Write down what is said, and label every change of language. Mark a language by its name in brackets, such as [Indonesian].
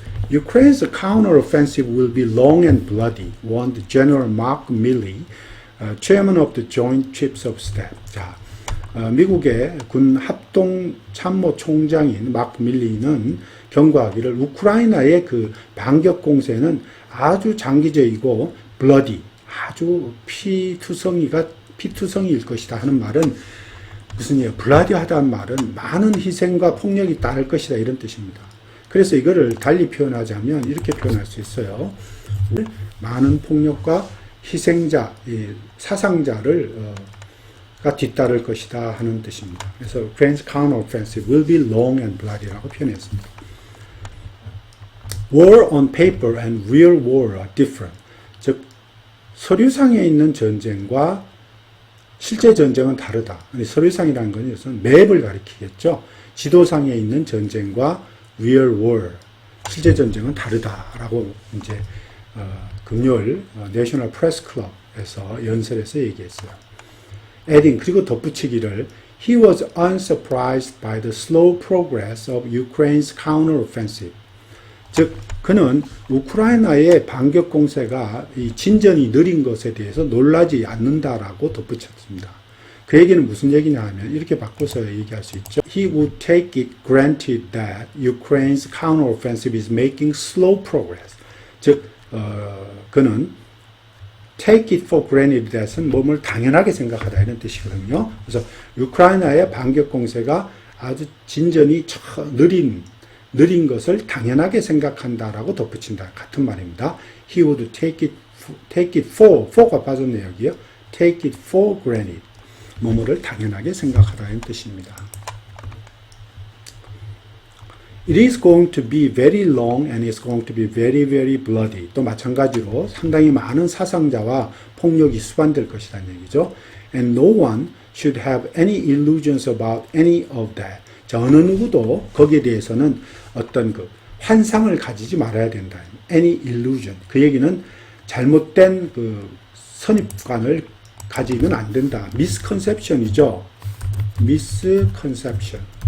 [English] Ukraine's counteroffensive will be long and bloody, warned General Mark Milley, chairman of the Joint Chiefs of Staff. [Korean] 자, 미국의 군 합동 참모 총장인 마크 밀리는 경고하기를 우크라이나의 그 반격 공세는 아주 장기적이고 bloody, 아주 피투성이일 것이다 하는 말은 무슨 얘기예요? 블라디하다는 말은 많은 희생과 폭력이 따를 것이다 이런 뜻입니다. 그래서 이거를 달리 표현하자면 이렇게 표현할 수 있어요. 많은 폭력과 희생자, 사상자를 가 뒤따를 것이다 하는 뜻입니다. [English] 그래서 Ukraine's counteroffensive will be long and bloody [Korean] 라고 표현했습니다. [English] War on paper and real war are different. [Korean] 즉 서류상에 있는 전쟁과 실제 전쟁은 다르다. 서류상이라는 건 우선 맵을 가리키겠죠. 지도상에 있는 전쟁과 [English] real war, [Korean] 실제 전쟁은 다르다라고 이제 금요일 내셔널 프레스 클럽에서 연설에서 얘기했어요. [English] adding, [Korean] 그리고 덧붙이기를 [English] He was unsurprised by the slow progress of Ukraine's counteroffensive. [Korean] 즉 그는 우크라이나의 반격 공세가 이 진전이 느린 것에 대해서 놀라지 않는다라고 덧붙였습니다. 그 얘기는 무슨 얘기냐 하면 이렇게 바꿔서 얘기할 수 있죠. [English] He would take it granted that Ukraine's counteroffensive is making slow progress. [Korean] 즉 그는 [English] take it for granted that [Korean] 은 몸을 당연하게 생각하다 이런 뜻이거든요. 그래서 우크라이나의 반격 공세가 아주 진전이 느린 것을 당연하게 생각한다라고 덧붙인다. 같은 말입니다. [English] He would take it for가 [Korean] 빠졌네요, 여기요. [English] take it for granted. [Korean] 뭐뭐를 당연하게 생각하다는 뜻입니다. [English] It is going to be very long and it's going to be very, very bloody. [Korean] 또 마찬가지로 상당히 많은 사상자와 폭력이 수반될 것이라는 얘기죠. [English] And no one should have any illusions about any of that. [Korean] 자, 어느 누구도 거기에 대해서는 어떤 그 환상을 가지지 말아야 된다. [English] Any illusion. [Korean] 그 얘기는 잘못된 그 선입관을 가지면 안 된다. misconception이죠. [English] misconception.